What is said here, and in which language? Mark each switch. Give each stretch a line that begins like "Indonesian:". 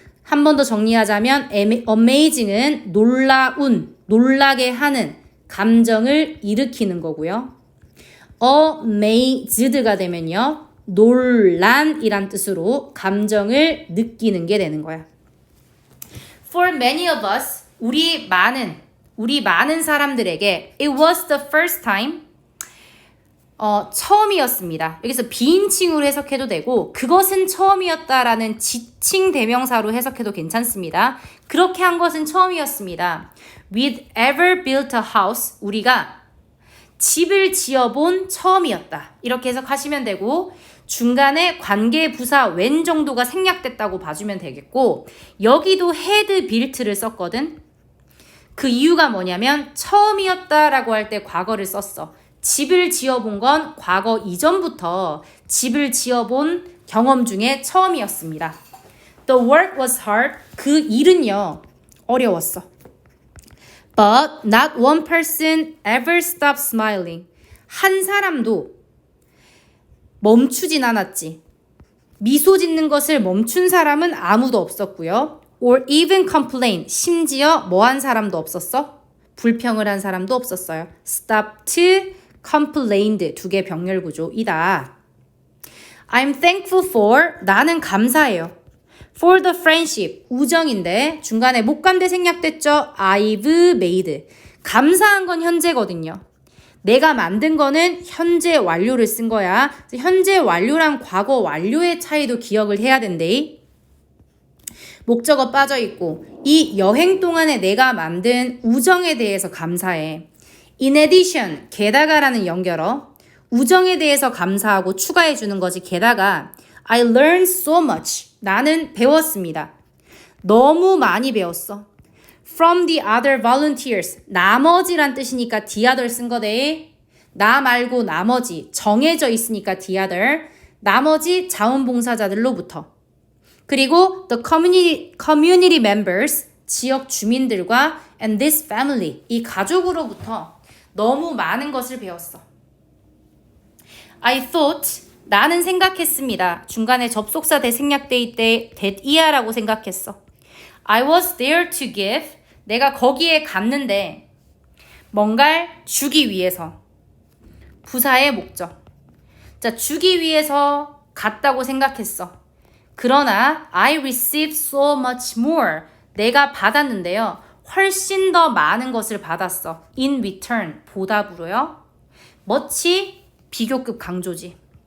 Korean: 한 번 더 정리하자면 amazing은 놀라운, 놀라게 하는 감정을 일으키는 거고요. amazed가 되면요. 놀란이란 뜻으로 감정을 느끼는 게 되는 거야.
English: For many of us,
Korean: 우리 많은 사람들에게
English: it was the first time
Korean: 처음이었습니다. 여기서 비인칭으로 해석해도 되고 그것은 처음이었다라는 지칭 대명사로 해석해도 괜찮습니다. 그렇게 한 것은 처음이었습니다.
English: We'd ever built a house.
Korean: 우리가 집을 지어본 처음이었다. 이렇게 해석하시면 되고 중간에 관계 부사 when 정도가 생략됐다고 봐주면 되겠고 여기도 had built를 썼거든. 그 이유가 뭐냐면 처음이었다라고 할 때 과거를 썼어. 집을 지어본 건 과거 이전부터 집을 지어본 경험 중에 처음이었습니다.
English: The work was hard.
Korean: 그 일은요, 어려웠어.
English: But not one person ever stopped smiling.
Korean: 한 사람도 멈추진 않았지. 미소 짓는 것을 멈춘 사람은 아무도 없었고요.
English: Or even complain.
Korean: 심지어 뭐 한 사람도 없었어? 불평을 한 사람도 없었어요.
English: Stopped, complained.
Korean: 두 개 병렬 구조이다.
English: I'm thankful for.
Korean: 나는 감사해요.
English: For the friendship.
Korean: 우정인데 중간에 목관대 생략됐죠?
English: I've made.
Korean: 감사한 건 현재거든요. 내가 만든 거는 현재 완료를 쓴 거야. 현재 완료랑 과거 완료의 차이도 기억을 해야 된대. 목적어 빠져있고 이 여행 동안에 내가 만든 우정에 대해서 감사해.
English: In addition,
Korean: 게다가라는 연결어. 우정에 대해서 감사하고 추가해 주는 거지. 게다가
English: I learned so much.
Korean: 나는 배웠습니다. 너무 많이 배웠어.
English: From the other volunteers.
Korean: 나머지란 뜻이니까 the other 쓴 거대. 나 말고 나머지. 정해져 있으니까 the other. 나머지 자원봉사자들로부터. 그리고
English: the community members.
Korean: 지역 주민들과
English: and this family.
Korean: 이 가족으로부터 너무 많은 것을 배웠어.
English: I thought.
Korean: 나는 생각했습니다. 중간에 접속사 대생략돼 있대 that이야라고 생각했어.
English: I was there to give.
Korean: 내가 거기에 갔는데 뭔가를 주기 위해서. 부사의 목적. 자, 주기 위해서 갔다고 생각했어. 그러나
English: I received so much more.
Korean: 내가 받았는데요. 훨씬 더 많은 것을 받았어.
English: In return.
Korean: 보답으로요. much 비교급 강조지.